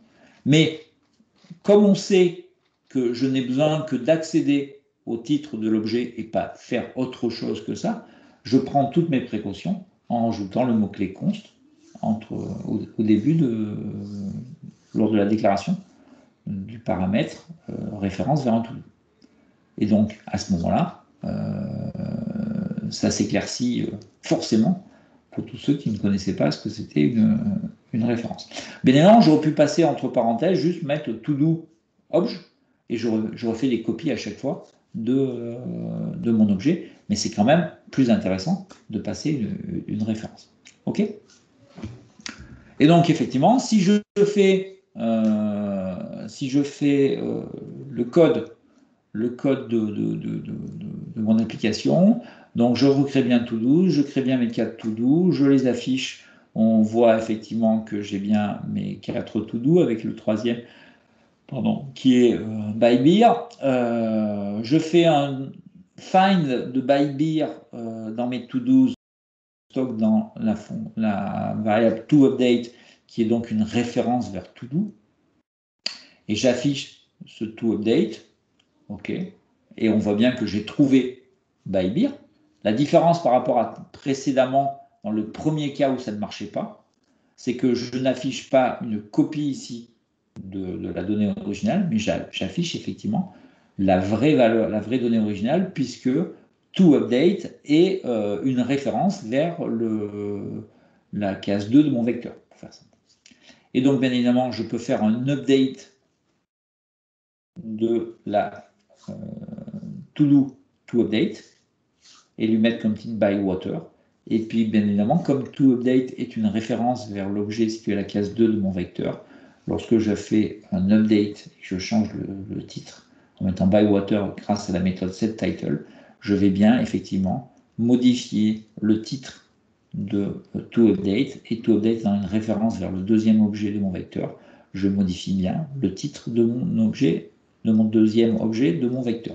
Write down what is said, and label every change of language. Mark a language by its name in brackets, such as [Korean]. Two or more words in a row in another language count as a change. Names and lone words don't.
[French] Mais comme on sait que je n'ai besoin que d'accéder au titre de l'objet et pas faire autre chose que ça, je prends toutes mes précautions en ajoutant le mot-clé const au début lors de la déclaration du paramètre référence vers un to-do. Et donc, à ce moment-là, ça s'éclaircit forcément pour tous ceux qui ne connaissaient pas ce que c'était une référence. Bien évidemment, j'aurais pu passer entre parenthèses, juste mettre to-do obj, et je refais des copies à chaque fois de mon objet, mais c'est quand même plus intéressant de passer une référence. OK ? Et donc, effectivement, si je fais le code de mon application, donc je recrée bien to-do, je crée bien mes 4 to-do, je les affiche, on voit effectivement que j'ai bien mes 4 to-do avec le troisième, qui est [English] by beer. [French] Je fais un find de [English] by beer [French] dans mes to-dos, stock dans la variable toUpdate, qui est donc une référence vers to-do, et j'affiche ce toUpdate. OK. Et on voit bien que j'ai trouvé [English] by beer. [French] La différence par rapport à précédemment, dans le premier cas où ça ne marchait pas, c'est que je n'affiche pas une copie ici de la donnée originale, mais j'affiche effectivement la vraie valeur, la vraie donnée originale, puisque toUpdate est une référence vers la case 2 de mon vecteur. Et donc, bien évidemment, je peux faire un update de la to-do toUpdate et lui mettre comme titre [English] by water. [French] Et puis, bien évidemment, comme toUpdate est une référence vers l'objet situé à la case 2 de mon vecteur, lorsque je fais un update, je change le titre en mettant [English] by water [French] grâce à la méthode setTitle, je vais bien effectivement modifier le titre de toUpdate, et toUpdate étant une référence vers le deuxième objet de mon vecteur, je modifie bien le titre de mon objet, de mon deuxième objet de mon vecteur.